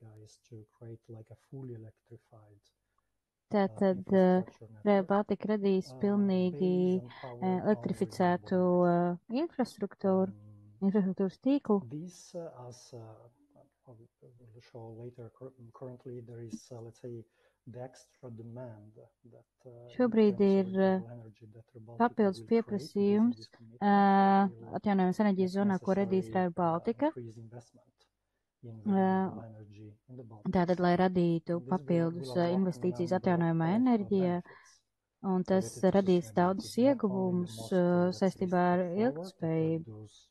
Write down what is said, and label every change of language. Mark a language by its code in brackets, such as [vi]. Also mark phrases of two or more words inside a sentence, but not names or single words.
[lv] Tātad Rail Baltica radīs pilnīgi elektrificētu infrastruktūras tīklu. [en] We'll show later. Currently, there is, let's say, the extra demand that [lv] šobrīd ir papildus pieprasījums atjaunojamas enerģijas zonā, ko radīs Rail Baltica. Tātad, lai radītu papildus investīcijas atjaunojamā enerģijā, un tas radīs daudzus ieguvumus saistībā ar ilgtspējību.